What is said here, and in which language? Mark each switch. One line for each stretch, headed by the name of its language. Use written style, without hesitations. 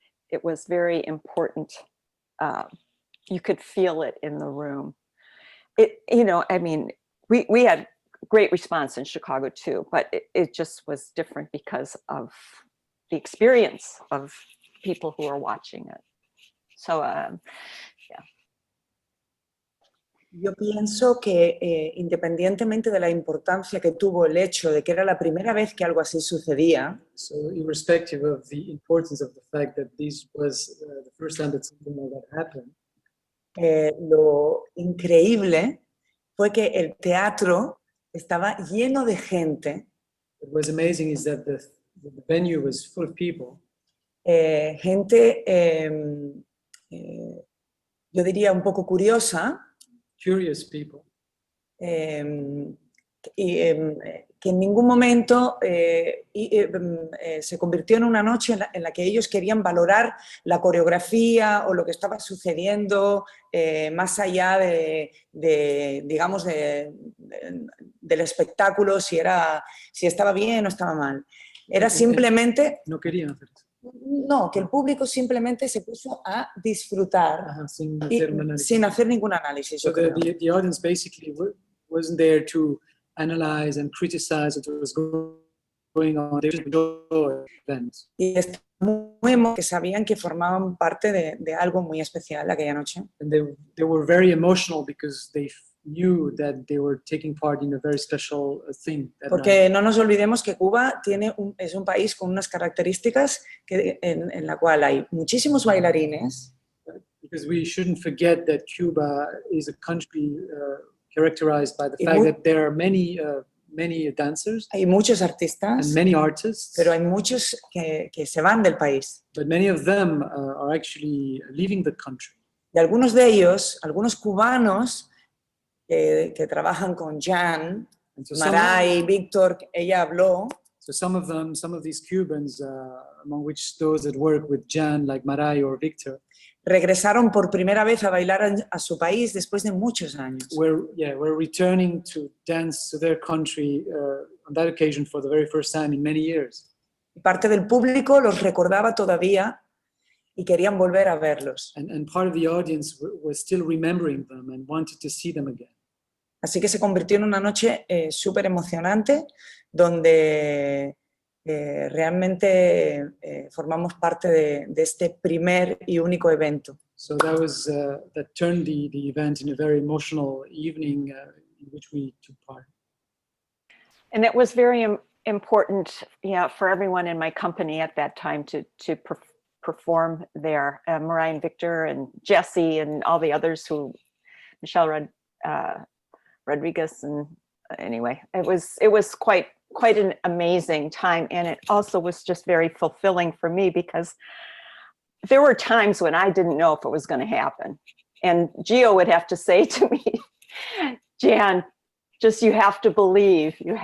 English: It was very important. You could feel it in the room. We had great response in Chicago too, but it just was different because of the experience of people who are watching it. So, yeah.
Spanish: Yo pienso que independientemente de la importancia que tuvo el hecho de que era la primera vez que algo así sucedía,
English: So irrespective of the importance of the fact that this was the first time that something like that happened,
Spanish: lo increíble fue que el teatro estaba lleno de gente.
English: what was amazing is that the venue was full of people.
Spanish: Gente, yo diría un poco curiosa,
English: Curious people.
Spanish: que en ningún momento se convirtió en una noche en la que ellos querían valorar la coreografía o lo que estaba sucediendo más allá digamos, del espectáculo, si estaba bien o estaba mal. Era simplemente... No querían hacer eso. No, que el público simplemente se puso a disfrutar sin hacer ningún análisis.
English: So the audience basically wasn't there to analyze and criticize what was going on. They just enjoyed events.
Spanish: Y muy que sabían que formaban parte de algo muy especial aquella noche.
English: And they were very emotional because they knew that they were taking part in a very special thing.
Spanish: Porque no nos olvidemos que Cuba es un país con unas características en la cual hay muchísimos bailarines.
English: Because we shouldn't forget that Cuba is a country characterized by the fact that there are many dancers.
Spanish: Hay muchos artistas.
English: And many artists.
Spanish: Pero hay muchos que se van del país.
English: But many of them are actually leaving the country.
Spanish: Y algunos de ellos, algunos cubanos, que trabajan con Jan, Maray, Víctor, ella habló.
English: So some of these Cubans, among which those that work with Jan, like Maray or Victor,
Spanish: regresaron por primera vez a bailar a su país después de muchos años.
English: We're returning to dance to their country on that occasion for the very first time in many years.
Spanish: Parte del público los recordaba todavía y querían volver a verlos.
English: And part of the audience was still remembering them and wanted to see them again.
Spanish: Así que se convirtió en una noche súper emocionante, donde realmente formamos parte de este primer y único evento.
English: So that turned the event in a very emotional evening in which we took part. And it was very important, for everyone in my company at that time to perform there. Mariah and Victor and Jesse and all the others Michelle Rodriguez, and anyway, it was quite an amazing time, and it also was just very fulfilling for me because there were times when I didn't know if it was going to happen, and Gio would have to say to me, Jan, just you have to believe.